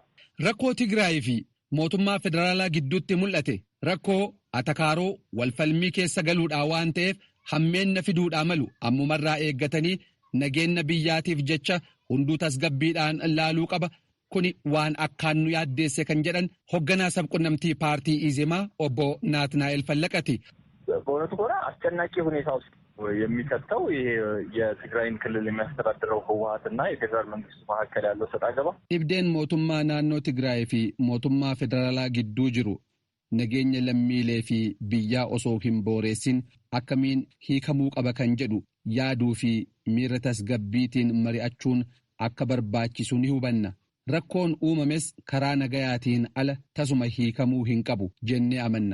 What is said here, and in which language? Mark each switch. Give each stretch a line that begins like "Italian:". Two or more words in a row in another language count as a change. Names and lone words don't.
Oromo: Rakkoo Tigraay fi mootummaa federaalaa gidduutti mul'ate rakkoo atakaaroo walfalmii keessa galuudhaa waan ta'eef hammeenna fiduudhaa malu ammumarraa eeggatanii nageenya biyyaatiif jecha hunduu tasgabbiidhaan laaluu qaba. kuni waan akkaan nu yaaddeesse kan jedhan hoogganaa sabqunnamtii paartii Izemaa obbo Naatnaa'el Fallaqati.
Amharic: በእውነቱ ከሆነ አስጨናቂ ሁኔታ ውስጥ የሚከተው ይሄ የትግራይን ክልል የሚያስተዳድረው ህወሓትና የፌዴራል መንግስቱ መካከል ያለው ሰጣ ገባ
Oromo: Ibdeen mootummaa naannoo Tigraay fi mootummaa federaalaa gidduu jiru nageenya lammiilee fi biyyaa osoo hin booreessin akkamiin hiikamuu qaba kan jedhu yaaduu fi miira tasgabbiitiin mari'achuun akka barbaachisu ni hubanna. Rakkoon uumames karaa nagayaatiin ala tasuma hiikamuu hin qabu jennee amanna.